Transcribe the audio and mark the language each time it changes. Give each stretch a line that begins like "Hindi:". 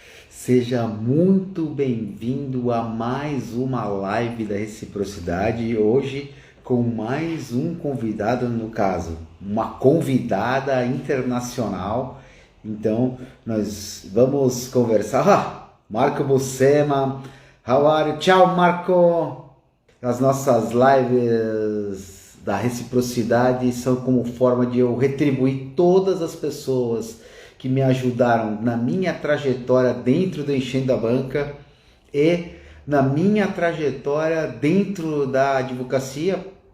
Portuguese: Seja muito bem-vindo a mais uma live da reciprocidade. Hoje com mais um convidado, no caso, uma convidada internacional. Então, nós vamos conversar.
English: Marco Buscema, how are you?
Portuguese: Tchau, Marco! As nossas lives da reciprocidade são como forma de eu retribuir todas as pessoas que me ajudaram na minha trajetória dentro do Enchendo a Banca e na minha trajetória dentro da advocacia.